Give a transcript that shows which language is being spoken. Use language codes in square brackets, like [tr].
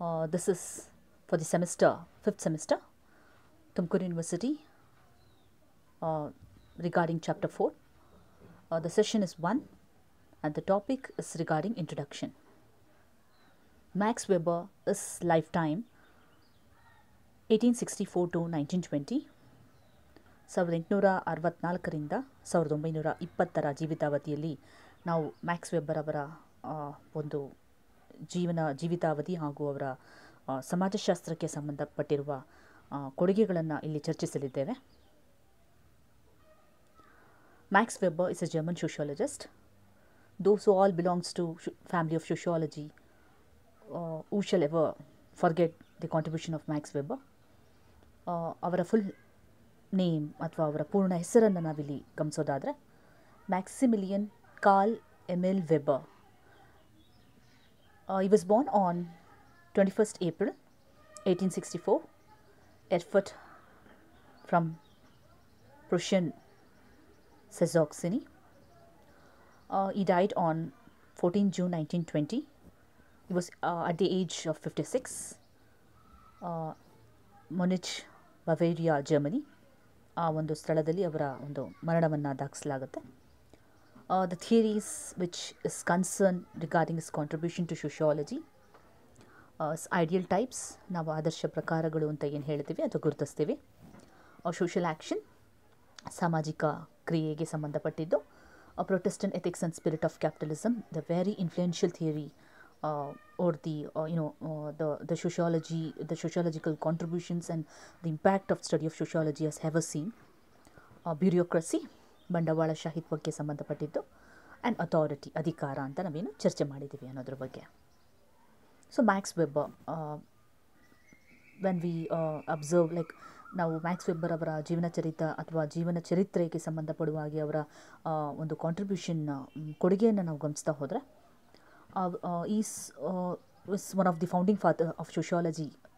[en] This is for the semester, 5th semester, Tumkur University, regarding chapter 4. The session is 1 and the topic is regarding introduction. Max Weber is lifetime 1864 to 1920. [kn] 1864ರಿಂದ 1920 ಜೀವಿತಾವಧಿಯಲ್ಲಿ ನಾವು Max Weber ಅವರ ಒಂದು ಜೀವಿತಾವಧಿ ಹಾಗೂ ಅವರ ಸಮಾಜಶಾಸ್ತ್ರಕ್ಕೆ ಸಂಬಂಧಪಟ್ಟಿರುವ ಕೊಡುಗೆಗಳನ್ನು ಇಲ್ಲಿ ಚರ್ಚಿಸಲಿದ್ದೇವೆ. [en] Max Weber is a German sociologist. Those who all belongs to family of sociology, who shall ever forget the contribution of Max Weber? [kn] ಅವರ ಫುಲ್ ನೇಮ್ ಅಥವಾ ಅವರ ಪೂರ್ಣ ಹೆಸರನ್ನು ನಾವಿಲ್ಲಿ ಗಮನಿಸೋದಾದರೆ ಮ್ಯಾಕ್ಸಿಮಿಲಿಯನ್ Karl Emil weber. [en] He was born on 21st April 1864, Erfurt from Prussian Saxony. He died on 14 June 1920. He was at the age of 56. Munich, Bavaria, Germany. [kn] ಆ ಒಂದು ಸ್ಥಳದಲ್ಲಿ ಅವರ ಒಂದು ಮರಣವನ್ನು ದಾಖಲಿಸಲಾಗುತ್ತೆ. [en] The theories which is concerned regarding his contribution to sociology, ideal types, [kn] ನಾವು ಆದರ್ಶ ಪ್ರಕಾರಗಳು ಅಂತ ಏನು ಹೇಳ್ತೀವಿ ಅದು ಗುರುತಿಸ್ತೀವಿ. ಸೋಷಿಯಲ್ ಆ್ಯಕ್ಷನ್, ಸಾಮಾಜಿಕ ಕ್ರಿಯೆಗೆ ಸಂಬಂಧಪಟ್ಟಿದ್ದು. [en] Protestant ethics and spirit of capitalism, the very influential theory or the sociological contributions and the impact of study of sociology has ever seen. [kn] Bureaucracy, ಬಂಡವಾಳಶಾಹಿ ಬಗ್ಗೆ ಸಂಬಂಧಪಟ್ಟಿದ್ದು. ಆ್ಯಂಡ್ ಅಥಾರಿಟಿ, ಅಧಿಕಾರ ಅಂತ ನಾವೇನು ಚರ್ಚೆ ಮಾಡಿದ್ದೀವಿ ಅನ್ನೋದ್ರ ಬಗ್ಗೆ. So Max Weber, [en] when we observe like [kn] ನಾವು ಮ್ಯಾಕ್ಸ್ ವೆಬ್ಬರ್ ಅವರ ಜೀವನ ಚರಿತ್ರೆಗೆ ಸಂಬಂಧಪಡುವ ಹಾಗೆ ಅವರ ಒಂದು ಕಾಂಟ್ರಿಬ್ಯೂಷನ್ ಕೊಡುಗೆಯನ್ನು ನಾವು ಗಮನಿಸ್ತಾ ಹೋದರೆ [en] Is one of the founding father of sociology.